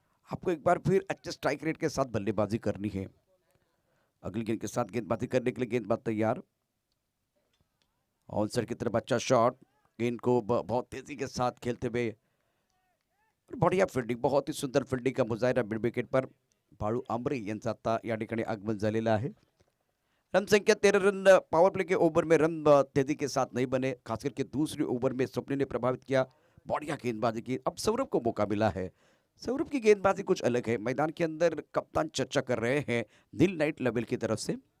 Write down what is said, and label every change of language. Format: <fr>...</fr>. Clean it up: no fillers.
<hi>आपको एक बार फिर अच्छे स्ट्राइक रेट के साथ बल्लेबाजी करनी है। अगली गेंद के साथ गेंदबाजी करने के लिए गेंदबाज तैयार, ऑनसर की तरफ अच्छा शॉट, गेंद को बहुत तेजी के साथ खेलते हुए, बढ़िया फील्डिंग, बहुत ही सुंदर फील्डिंग का मुजाहिरा मिड विकेट पर।</hi> <mr>बाळू आंबरे यांचा या ठिकाणी आगमन झालेलं आहे।</mr> <hi>रन संख्या 13 रन, पावर प्ले के ओवर में रन तेजी के साथ नहीं बने, खास करके दूसरी ओवर में स्वप्न ने प्रभावित किया, बढ़िया गेंदबाजी की। अब सौरभ को मौका मिला है, सौरभ की गेंदबाजी कुछ अलग है। मैदान के अंदर कप्तान चर्चा कर रहे हैं नील नाइट लेवल की तरफ से।</hi>